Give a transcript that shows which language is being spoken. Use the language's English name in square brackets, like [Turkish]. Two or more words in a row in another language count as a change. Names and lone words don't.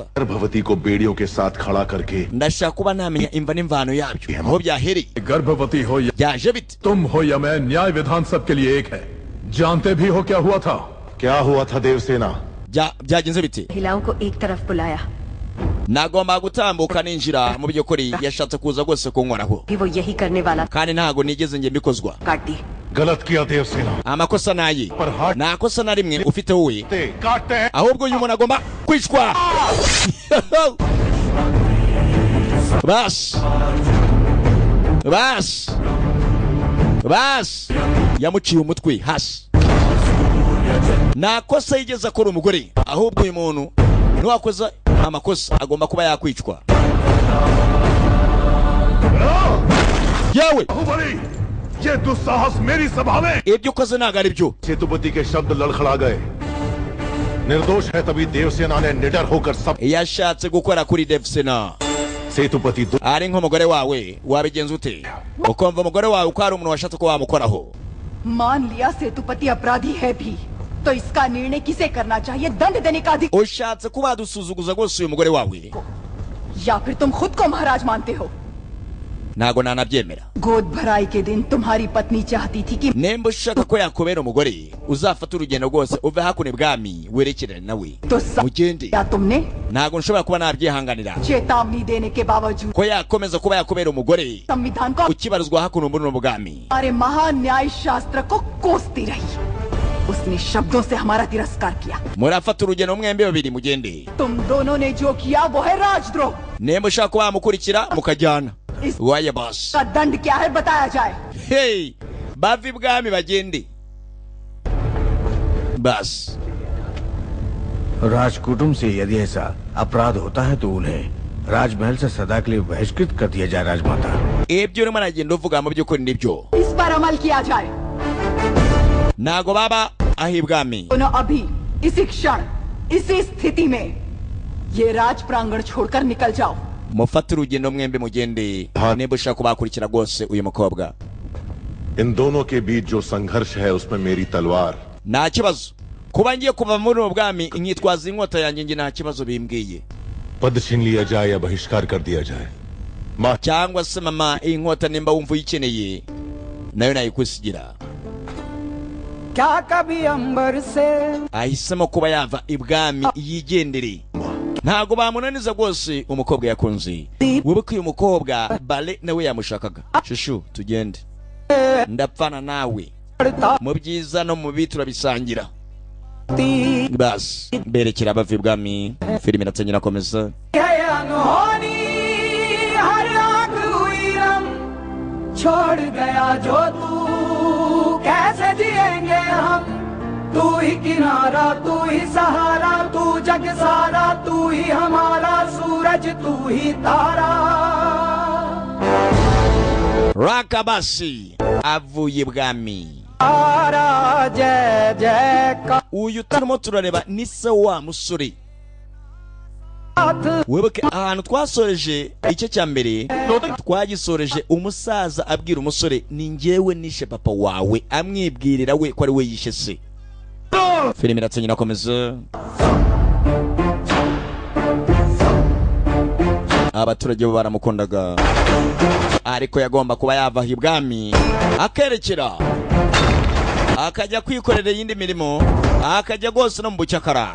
[Hindi] गर्भवती को बेड़ियों के साथ खड़ा करके [Kinyarwanda] Ndashaka kuba namenya imva n'imvano yabyo. Aho byahereye. [Hindi] गर्भवती हो या [Kinyarwanda] Byaje bite? [Hindi] तुम हो या मैं, न्याय विधान सबके लिए एक है. जानते भी हो क्या हुआ था. क्या हुआ था देवसेना. [Kinyarwanda] Byagenze bite? [Hindi] महिलाओं को एक तरफ बुलाया. [Kinyarwanda] Nagomba gutambuka ninjira mu by'ukuri yashatse kuza gose kunkoraho. [Hindi] भी वो यही करने वाला [Kinyarwanda] Kandi ntago nigeze nge mbikozwa. [Hindi] काट दी. गलत किया देवसेना. [Kinyarwanda] Amakosa naye. Nta kosa na rimwe ufite wowe. [Hindi] काटते हैं. [Kinyarwanda] Ahubwo uyu muntu agomba kwicwa. Bas. Yamuciye umutwe hasi. Nta kosa yigeze akora umugore. Ahubwo uyu muntu niwakoza amakosa agomba kuba yakwicwa. Yawe. [Hindi] बाहुबली, ये दुस्साहस मेरी सभा में. [Kinyarwanda] Ibyo ukoze ntago ari byo. [Hindi] सेतुपति के शब्द लड़खड़ा गए. निर्दोष है तभी देवसेना ने निडर होकर सब [Kinyarwanda] yashatse gukora kuri Devsena. [Hindi] सेतुपति [Kinyarwanda] ari nk'umugore wawe wabigenza ute ukumva umugore wawe uko ari umuntu washatse ko wamukoraho. [Hindi] मान लिया सेतुपति अपराधी है भी, तो इसका निर्णय किसे करना चाहिए? दंड देने का अधिकार [Kinyarwanda] ushatse kuba dusuzuguza rwose uyu mugore wawe [Hindi] या फिर तुम खुद को महाराज मानते हो? [Kinyarwanda] ntago nanabyemera. [Hindi] गोद भराई के दिन तुम्हारी पत्नी चाहती थी कि [Kinyarwanda] nemba ushaka ko yakubera umugore uzafata urugendo rwose uve hakuno ibwami werekerane nawe [Hindi] तो [Kinyarwanda] mugende. [Hindi] क्या तुमने [Kinyarwanda] ntago nshobora kuba nabyihanganira [Hindi] चेतावनी देने के बावजूद [Kinyarwanda] ko yakomeza kuba yakubera umugore [Hindi] संविधान को [Kinyarwanda] ukibarizwa hakuno muri uno bwami. [Hindi] हमारे महान न्याय शास्त्र को कोसती रही। उसने शब्दों से हमारा तिरस्कार किया। [Kinyarwanda] murafata urugendo mwembe babiri mugende. [Hindi] तुम दोनों ने जो किया वो है राजद्रोह। [Kinyarwanda] nemba ushaka kuba wamukurikira mukajyana. [Hindi] इस [Kinyarwanda] waya boss [Hindi] का दंड क्या है बताया जाए। [Kinyarwanda] hey bava ibwami bagende bas. [Hindi] राजकुटुंब से यदि ऐसा अपराध होता है तो उन्हें राजमहल से सदा के लिए बहिष्कृत कर दिया जाए राजमाता। [Kinyarwanda] ibyo urimo aragenda uvuga mu by'ukuri nibyo. [Hindi] इस पर अमल किया जाए। [Kinyarwanda] ntago baba aho ibwami. [Hindi] दोनों अभी इसी क्षण इसी स्थिति में ये राज प्रांगण छोड़कर निकल जाओ। [Kinyarwanda] mufate urugendo mwembe mugende. nemba ushaka kuba wakurikira rwose uyu mukobwa. [Hindi] इन दोनों के बीच जो संघर्ष है उसमें मेरी तलवार [Kinyarwanda] nta kibazo kuba ngiye kuva muri ubu bwami nkitwaza inkota yanjye nge nta kibazo bimbwiye. [Hindi] पद छीन लिया जाए या बहिष्कार कर दिया जाए माँ [Kinyarwanda] cyangwa se mama iyi nkota nimba wumva uyikeneye nayo nayikusigira. [Hindi] क्या कभी अंबर से [Kinyarwanda] ahisemo kuba yava ibwami yigendere. ntago bamunaniza rwose umukobwa yakunze. wibuke uyu mukobwa bale nawe yamushakaga. shushu tugende ndapfana nawe mu byiza no mu bibi turabisangira. bas berekera abava ibwami. filime iratangira irakomeza. [Hindi] छोड़ गया जो तू कैसे जिएंगे हम, तू ही किनारा तू ही सहारा तू जग सारा तू ही हमारा सूरज तू ही तारा. [Kinyarwanda] rakabasi avuye ibwami. [Hindi] तारा जय जय का [Kinyarwanda] uyu turimo turareba ni se wa musore. wibuke ahantu twasoreje icyo cya mbere twagisoreje umusaza abwira umusore ni njyewe nishe papa wawe amwibwirira we ko ari we yishe se. filime iratangira irakomeza. abaturage bo baramukundaga ariko yagomba kuba yava ibwami akerekera akajya kwikorera iyindi mirimo akajya rwose no mu bucyakara.